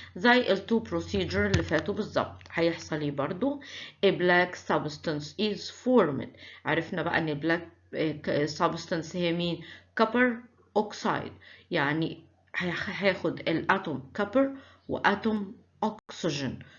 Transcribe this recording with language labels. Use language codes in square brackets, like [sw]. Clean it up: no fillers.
[ar] زي التو procedure اللي فاتوا بالظبط. هيحصل ايه برضو؟ [en] A black substance is formed. [ar] عرفنا بقى ان black substance هي مين؟ copper oxide. يعني هياخد الاتوم copper واتوم oxygen.